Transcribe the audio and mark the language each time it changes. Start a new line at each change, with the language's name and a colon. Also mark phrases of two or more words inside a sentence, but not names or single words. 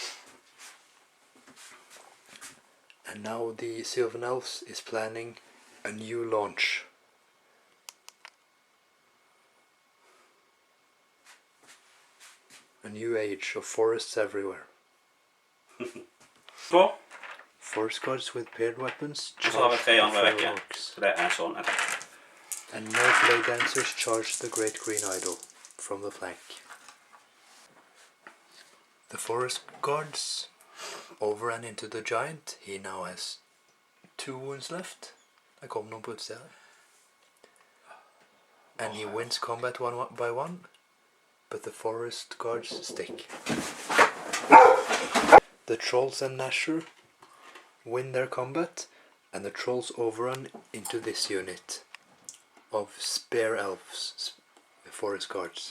English: And now the Sylvan Elves is planning a new launch. A new age of forests everywhere.
Norwegian: Så.
English: Forest guards with paired weapons
Norwegian: Så har vi
English: charge 3 the
Norwegian: andre
English: feral
Norwegian: vekke.
English: orcs.
Norwegian: Så det er sånn attack.
English: And no blade dancers charge the Great Green Idol from the flank. The forest guards overran into the giant. He now has 2 wounds left.
Norwegian: Det kom noen på utsida.
English: and he wins combat one by one, but the forest guards stick. The trolls and Nashor win their combat, and the trolls overrun into this unit of spear elves, forest guards.